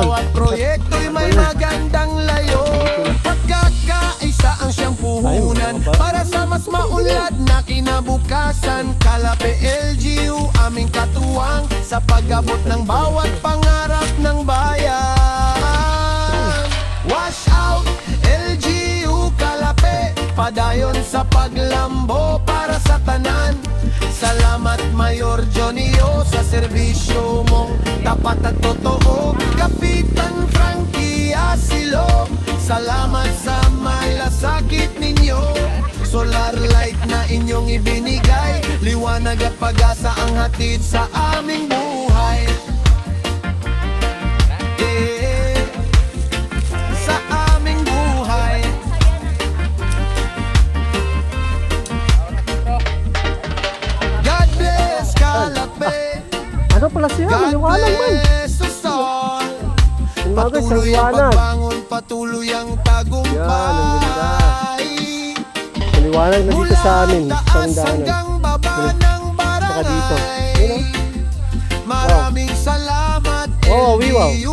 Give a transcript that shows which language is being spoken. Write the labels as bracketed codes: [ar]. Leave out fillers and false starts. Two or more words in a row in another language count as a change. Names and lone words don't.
[tl] bawat proyekto'y may magandang layo. Pagkakaisa ang siyang puhunan para sa mas maunlad na kinabukasan. Kalape LGU aming katuwang sa pag-abot ng bawat pangarap ng bayan. [hil] Wash out LGU Kalape, padayon sa paglambo para sa tanan. [tl] Salamat Mayor Jonio sa serbisyo mong tapat at totoo. Kapitan Frankie Asilog, salamat sa malasakit ninyo. Solar light na inyong ibinigay, liwanag at pag-asa ang hatid sa aming buhay. Sa aming buhay. [en] God bless Kalape, [tl] Ano pala siya? [en] God [tl] Maliwanag man. [en] bless us all. [tl] Yung mga guys, Patuloy ang maliwanag. pagbangon, patuloy ang tagumpay. Maliwanag na dito sa amin. Sa Taas daanan. hanggang baba ng Saka dito. barangay. Maraming salamat [en] Oh, wow. [tl] LGU